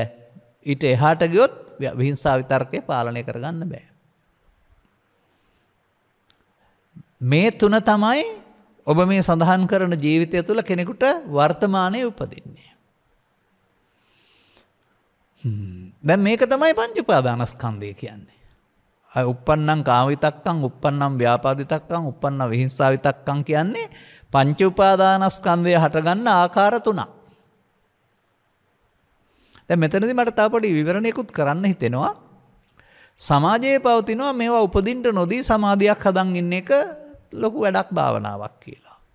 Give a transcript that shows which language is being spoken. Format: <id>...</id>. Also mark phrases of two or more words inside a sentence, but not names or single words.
<si>ඊට එහාට ගියොත් විහිංසා විතර්කේ පාලනය කරගන්න බෑ. මේ තුන තමයි ඔබ මේ සඳහන් කරන ජීවිතය තුළ කෙනෙකුට වර්තමානයේ උපදින්නේ. දැන් මේක තමයි පංච උපාදානස්කන්ධය කියන්නේ.</si> <pi>උප්පන්නං කාම විතක්කං, උප්පන්නං ව්‍යාපාද විතක්කං, උප්පන්නං විහිංසා විතක්කං</pi> <si>කියන්නේ පංච උපාදානස්කන්ධය හටගන්න ආකාර තුනක්. දැන් මෙතනදී මට තව පොඩි විවරණයකුත් කරන්න හිතෙනවා. සමාජයේ පවතිනවා මේවා උපදින්න නොදී සමාධියක් හදන් ඉන්න එක ලොකු වැඩක් භාවනාවක් කියලා.</si>